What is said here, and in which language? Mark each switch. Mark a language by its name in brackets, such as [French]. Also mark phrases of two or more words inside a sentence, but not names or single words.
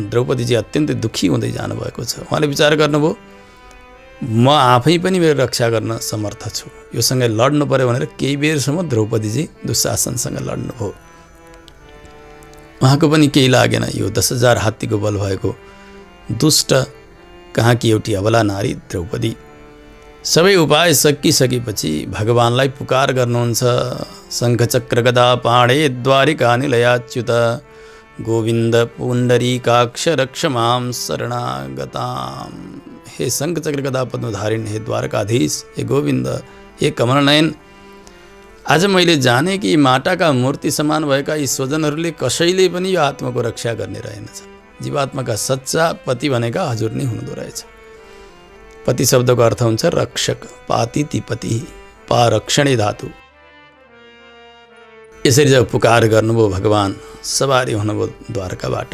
[Nepali] द्रौपदीजी अत्यन्तै दुःखी हुँदै जानुभएको छ। उहाँले विचार गर्नुभयो, म आफै पनि मेरो रक्षा गर्न समर्थ छु, योसँग लड्नु पर्यो भनेर केही बेरसम्म द्रौपदीजी दुशासनसँग लड्नुभयो। उहाँको पनि केही लागेन। यो 10,000 हात्तीको बल भएको दुष्ट कहाँ कि एउटी अबला नारी द्रौपदी। सबै उपाय सकिसकेपछि भगवानलाई पुकार गर्नुहुन्छ। [Sanskrit] शङ्खचक्र गदा पाणे द्वारिका निलयाच्युत गोविन्द पुण्डरीकाक्ष रक्ष मां शरणागताम। [Nepali] हे शङ्खचक्र गदा पद्मधारिण, हे द्वारकाधीश, हे गोविन्द, हे कमलनयन, आज मैले जाने कि माटाका मूर्ति समान भएका यी स्वजनहरूले कसैले पनि यो आत्माको रक्षा गर्ने रहेनछ। जीवात्माका सच्चा पति भनेका हजुर नै हुनुहुँदो रहेछ। पति शब्दको अर्थ हुन्छ रक्षक, [Sanskrit] पातिति पति, पा रक्षणे [Nepali] धातु। यसरी जब पुकार गर्नुभयो भगवान सवारी हुनुभयो द्वारकाबाट।